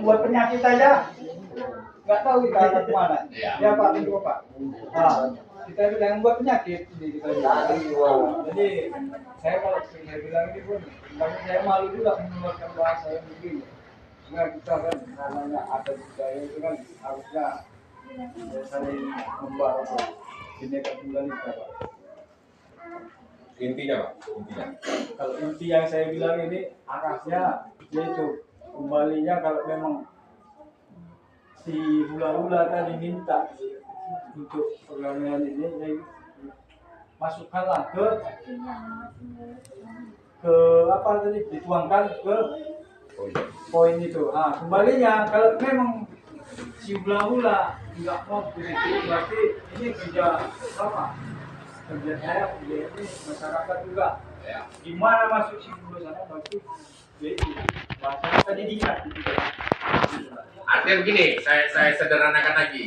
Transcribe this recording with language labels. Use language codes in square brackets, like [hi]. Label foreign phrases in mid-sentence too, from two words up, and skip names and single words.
[id] buat penyakit aja nggak tahu kita akan kemana ya Pak itu Pak kita bilang buat penyakit ini kita bilang jadi saya kalau saya bilang ini pun saya malu juga mengeluarkan bahasa yang begini karena kita kan namanya ada budaya itu kan harusnya saling membawa bineka tunggal ika Pak Intinya, Pak. Intinya. kalau inti yang saya bilang ini arahnya yaitu kembalinya kalau memang si hula-hula tadi minta untuk pergaulan ini masukkanlah ke apa tadi dituangkan ke poin itu. Kembalinya kalau memang si hula-hula nggak mau begitu berarti ini kerja sama kerja saya kerja ini masyarakat juga gimana masuk si hula sana bagus yaitu bahasa tadi diingat gitu. Artinya begini, saya sederhanakan lagi.